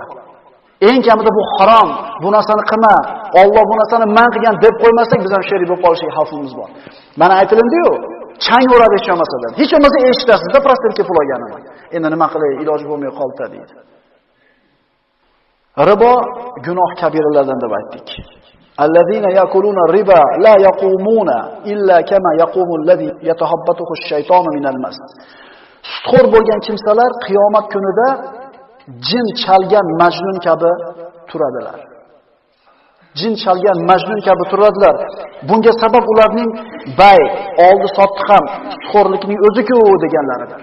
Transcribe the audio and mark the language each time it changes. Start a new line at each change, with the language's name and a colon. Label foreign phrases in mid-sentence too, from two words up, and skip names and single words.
Uzbek: Eng kamida bu harom, bu narsani qilma, Alloh bu narsani man qilgan deb qo'ymasak, biz ham sherik bo'lib qolishlik xavfimiz bor. Mana aytilindi-yu, chang uradi hech bo'lmasa. Hech bo'lmasa eshitasizda prostatga pul olganini. Endi nima qilay, iloji bo'lmay qoldi deydi. Ribo gunoh kabiralardan deb aytdik.
Arabic: الذين يأكلون الربا لا يقومون إلا كما يقوم الذي يتخبطه الشيطان من المس.
Uzbek: Sutxo'r bo'lgan kimsalar qiyomat kunida jin chalgan majnun kabi turadilar. Jin chalgan majnun kabi turadilar. Bunga sabab ularning bay, oldi sotdi ham sutxo'rlikning o'zi-ku deganlaridir.